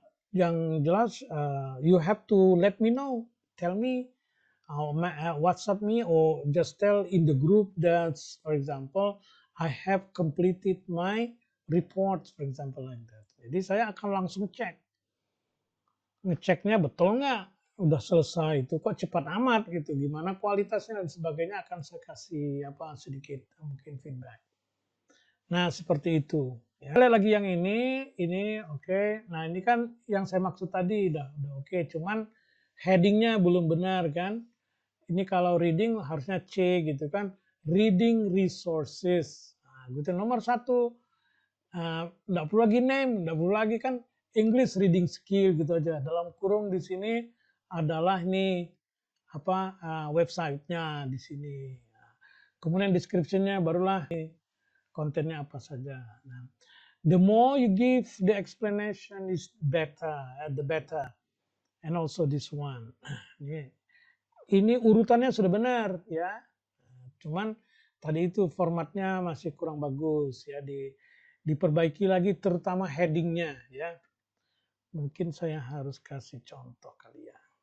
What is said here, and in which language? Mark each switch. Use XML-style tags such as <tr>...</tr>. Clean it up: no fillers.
<id>Yang jelas</id> <en>you have to let me know. Tell me. WhatsApp me or just tell in the group that, for example, I have completed my report, for example, like that.</en> <id>Jadi saya akan langsung cek. Ngeceknya betul nggak? Udah selesai itu kok cepat amat gitu. Gimana kualitasnya dan sebagainya akan saya kasih sedikit mungkin feedback. Nah, seperti itu. Ya, lagi yang ini oke. Nah, ini kan yang saya maksud tadi udah oke. Cuman headingnya belum benar kan. Ini kalau reading harusnya C gitu kan. Reading resources. Nah, gitu nomor 1. Nggak perlu lagi name, nggak perlu lagi kan English reading skill gitu aja. Dalam kurung di sini adalah nih websitenya di sini. Kemudian description-nya barulah kontennya apa saja.</id> <en>Nah, the more you give the explanation is better, the better. And also this one.</en> <id>Ini urutannya sudah benar ya. Cuman tadi itu formatnya masih kurang bagus ya, diperbaiki lagi terutama headingnya ya. Mungkin saya harus kasih contoh kali ya.</id>